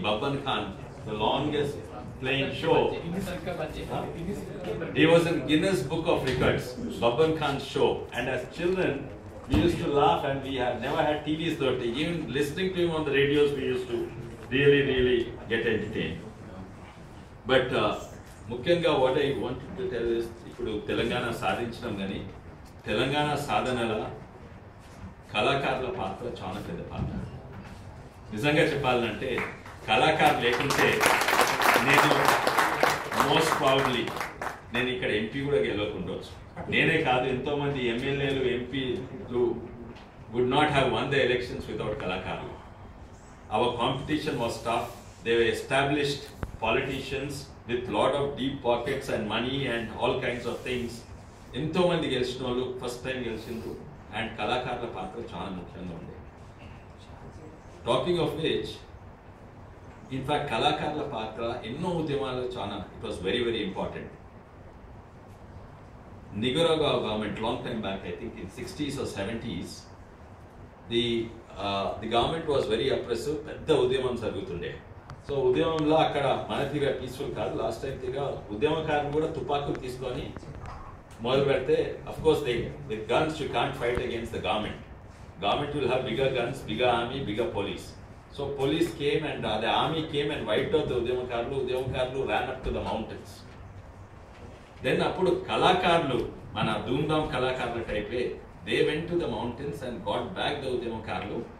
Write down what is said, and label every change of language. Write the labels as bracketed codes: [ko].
[en] Babban Khan, the longest playing show. He was in Guinness Book of Records, Babban Khan's show. And as children, we used to laugh, and we have never had TVs though. Even listening to him on the radios, we used to really get entertained. But [te] ముఖ్యంగా [en] what I wanted to tell is, [te] ఇప్పుడు తెలంగాణ సాధించడం కానీ తెలంగాణ సాధనల కళాకారుల పాత్ర చాలా పెద్ద పాత్ర. నిజంగా చెప్పాలంటే కళాకారులు లేకుంటే నేను [en] most probably [te] నేను ఇక్కడ ఎంపీ కూడా గెలవకుండవచ్చు. నేనే కాదు, ఎంతో మంది ఎమ్మెల్యేలు ఎంపీలు [en] would not have won the elections without కళాకారులు. Our competition was tough. They were established politicians with lot of deep pockets and money and all kinds of things. [te] ఎంతో మంది గెలిచిన వాళ్ళు ఫస్ట్ టైం గెలిచిండ్రు, అండ్ కళాకారుల పాత్ర చాలా ముఖ్యంగా ఉంది. [en] talking of which, in fact [te] కళాకారుల పాత్ర ఎన్నో ఉద్యమాలు చాలా, [en] It was very very important. Nicaragua government, long time back, I think in 60s or 70s, the government was very oppressive. [te] పెద్ద ఉద్యమం జరుగుతుండే. సో ఉద్యమంలో అక్కడ మన తీరుగా పీస్ఫుల్ కాదు. లాస్ట్ టైం తీరుగా ఉద్యమకారులు కూడా తుపాకులు తీసుకొని మొదలు పెడితే, [en] Of course with guns you can't fight against the government. Government will have bigger guns, bigger army, bigger police. So police came and the army came and wiped out the ఉద్యమకారులు. ఉద్యమకారులు ran up to the mountains. Then [te] అప్పుడు కళాకారులు, మన ధూమ్ధామ్ కళాకారుల టైపే, [en] they went to the mountains and got back the ఉద్యమకారులు.